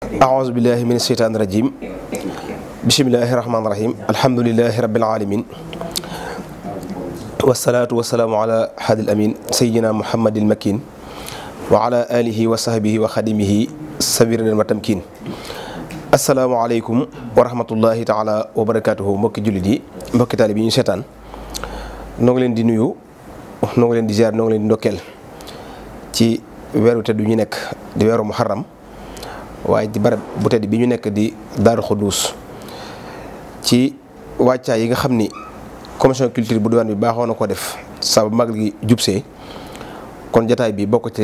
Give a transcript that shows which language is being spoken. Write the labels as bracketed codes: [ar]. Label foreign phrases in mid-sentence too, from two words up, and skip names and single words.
[ar] أعوذ بالله من الشيطان الرجيم بسم الله الرحمن الرحيم الحمد لله رب العالمين والصلاة والسلام على حد الأمين سيدنا محمد المكين وعلى آله وصحبه وخدمه سبيرنا المتمكين السلام عليكم ورحمة الله تعالى وبركاته [wo] mbokki jullit yi mbokki taalibe yi ñu seetaan noo ngi leen di nuyu noo ngi leen di ziar noo ngi leen di ndokkeel ci weeru tedd ñu nekk di weeru muharram waaye di barab bu tedd bi ñu nekk di Daaru Xuddus ci wàccaay yi nga xam ni [fr] commission culture [wo] bu diwaan bi baaxoo na ko def saa bu mag gi jubsee kon jataay bi bokk ci